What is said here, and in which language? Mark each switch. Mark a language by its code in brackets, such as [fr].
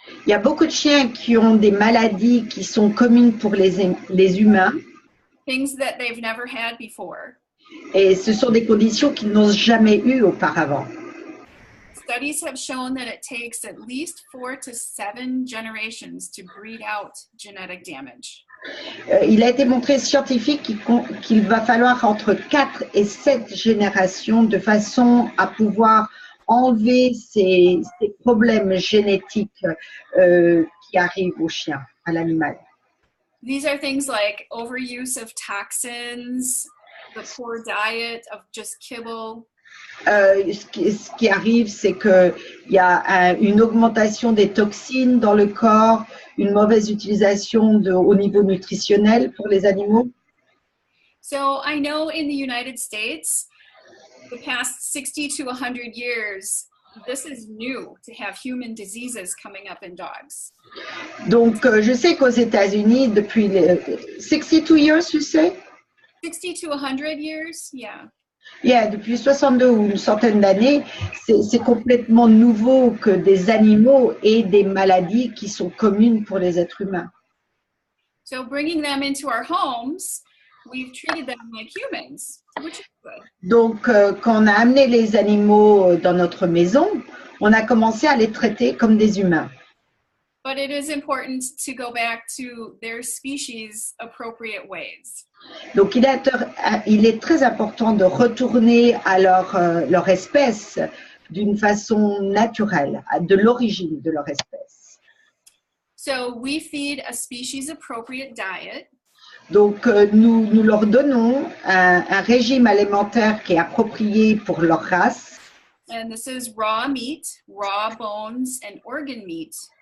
[fr] Il y a beaucoup de chiens qui ont des maladies qui sont communes pour les humains. [en] Things that they've never had before. [fr] Et ce sont des conditions qu'ils n'ont jamais eues auparavant. [en] Studies have shown that it takes at least 4 to 7 generations to breed out genetic damage. [fr] Il a été montré scientifique qu'il va falloir entre 4 et 7 générations de façon à pouvoir enlever ces problèmes génétiques qui arrivent au chien, à l'animal. [en] These are things like overuse of toxins, the poor diet of just kibble. [fr] Ce qui arrive, c'est qu'il y a une augmentation des toxines dans le corps, une mauvaise utilisation au niveau nutritionnel pour les animaux. [en] So I know in the United States, the past 60 to 100 years, this is new to have human diseases coming up in dogs. [fr] Donc, je sais qu'aux États-Unis, depuis 62 [en] years, [fr] tu sais? [en] 60 to 100 years, yeah. [fr] Yeah, depuis 62 ou une centaine d'années, c'est complètement nouveau que des animaux aient des maladies qui sont communes pour les êtres humains. [en] So bringing them into our homes, we've treated them like humans, which is good. [fr] Donc, quand on a amené les animaux dans notre maison, on a commencé à les traiter comme des humains. [en] But it is important to go back to their species appropriate ways. [fr] Donc, il est très important de retourner à leur espèce d'une façon naturelle, de l'origine de leur espèce. [en] So we feed a species appropriate diet. [fr] Donc, nous leur donnons un régime alimentaire qui est approprié pour leur race. [en] And this is raw meat, raw bones, and organ meat.